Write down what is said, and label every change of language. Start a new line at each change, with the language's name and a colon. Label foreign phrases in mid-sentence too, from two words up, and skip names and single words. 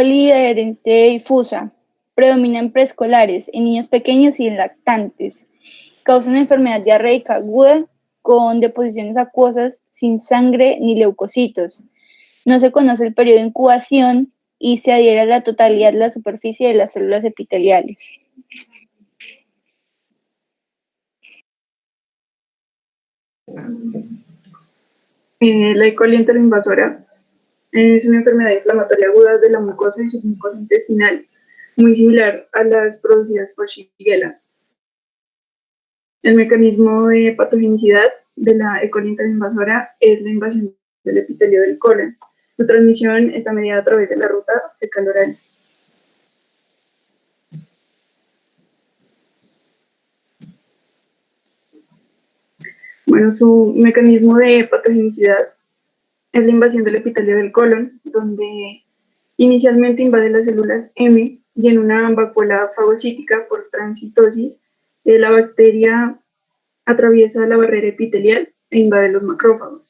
Spanish: coli de herencia difusa predomina en preescolares, en niños pequeños y en lactantes. Causa una enfermedad diarreica aguda con deposiciones acuosas sin sangre ni leucocitos. No se conoce el periodo de incubación y se adhiere a la totalidad de la superficie de las células epiteliales. La E. coli enteroinvasora es una enfermedad inflamatoria aguda de la mucosa y submucosa intestinal, muy similar a las producidas por Shigella. El mecanismo de patogenicidad de la E. coli enteroinvasora es la invasión del epitelio del colon. Su transmisión está mediada a través de la ruta fecal-oral. Bueno, su mecanismo de patogenicidad es la invasión del epitelio del colon, donde inicialmente invade las células M y en una vacuola fagocítica por transitosis, la bacteria atraviesa la barrera epitelial e invade los macrófagos.